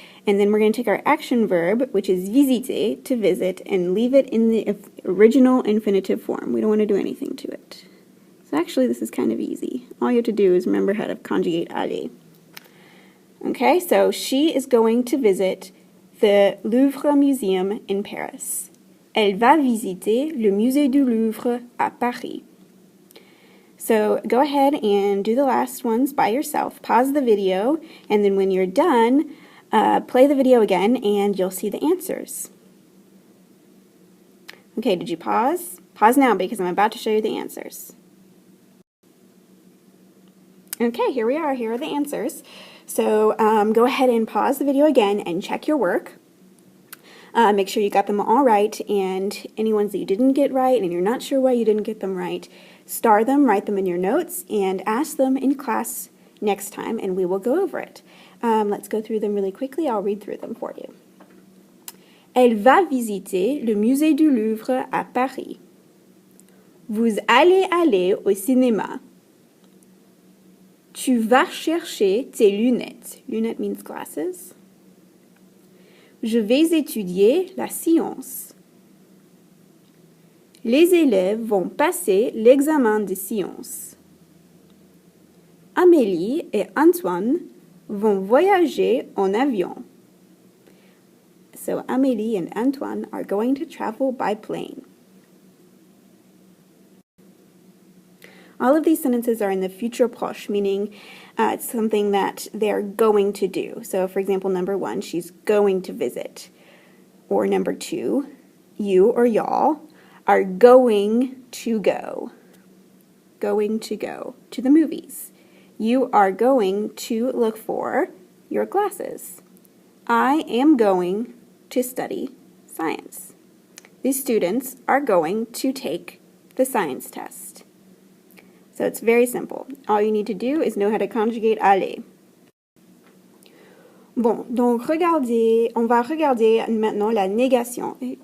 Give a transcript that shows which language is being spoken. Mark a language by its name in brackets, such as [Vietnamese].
[English] And then we're going to take our action verb, which is visiter, to visit, and leave it in the original infinitive form. We don't want to do anything to it. So actually, this is kind of easy. All you have to do is remember how to conjugate aller. Okay, so she is going to visit the Louvre Museum in Paris. [French] Elle va visiter le musée du Louvre à Paris. [English] So go ahead and do the last ones by yourself. Pause the video, and then when you're done, play the video again and you'll see the answers. Okay, did you pause? Pause now because I'm about to show you the answers. Okay, here we are. Here are the answers. So go ahead and pause the video again and check your work. Make sure you got them all right, and any ones that you didn't get right and you're not sure why you didn't get them right, star them, write them in your notes, and ask them in class next time, and we will go over it. Let's go through them really quickly. I'll read through them for you. [French] Elle va visiter le musée du Louvre à Paris. Vous allez aller au cinéma. Tu vas chercher tes lunettes. [English] Lunettes means glasses. [French] Je vais étudier la science. Les élèves vont passer l'examen de sciences. Amélie et Antoine vont voyager en avion. [English] So Amélie and Antoine are going to travel by plane. All of these sentences are in the futur proche, meaning it's something that they're going to do. So, for example, number 1, she's going to visit. Or number 2, you or y'all are going to go. Going to go to the movies. You are going to look for your glasses. I am going to study science. These students are going to take the science test. So it's very simple. All you need to do is know how to conjugate aller. [French] Bon, donc on va regarder maintenant la négation.